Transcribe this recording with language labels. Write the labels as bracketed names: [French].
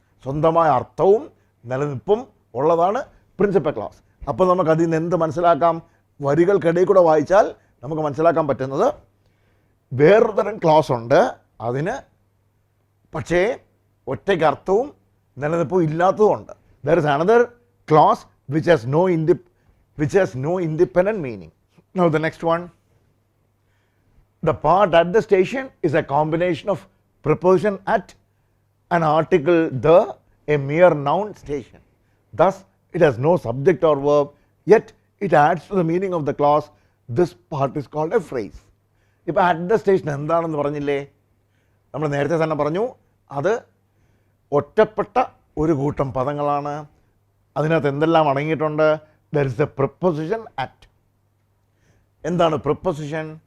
[Malayalam] സ്വന്തമായ അർത്ഥവും നിലനിൽപ്പും ഉള്ളതാണ് പ്രിൻസിപ്പൽ ക്ലോസ്. അപ്പോൾ നമുക്ക് അതിൽ നിന്ന് എന്ത് മനസ്സിലാക്കാം? വരികൾക്കിടയിൽ കൂടെ വായിച്ചാൽ നമുക്ക് മനസ്സിലാക്കാൻ പറ്റുന്നത് വേറൊരു തരം ക്ലോസ് ഉണ്ട്. അതിന് പക്ഷേ ഒറ്റയ്ക്ക് അർത്ഥവും നിലനിൽപ്പും ഇല്ലാത്തതുമുണ്ട്. [English] There is another clause which has no independent meaning. Now the next one. The part at the station is a combination of preposition at, an article the, a mere noun station. Thus it has no subject or verb, yet it adds to the meaning of the clause. This part is called a phrase. [Malayalam] ഇപ്പോൾ [English] at the station [Malayalam] എന്താണെന്ന് പറഞ്ഞില്ലേ? നമ്മൾ നേരത്തെ തന്നെ പറഞ്ഞു, അത് ഒറ്റപ്പെട്ട ഒരു കൂട്ടം പദങ്ങളാണ്. അതിനകത്ത് എന്തെല്ലാം അടങ്ങിയിട്ടുണ്ട്? [English] There is a preposition at. [Malayalam] എന്താണ് പ്രിപ്പോസിഷൻ?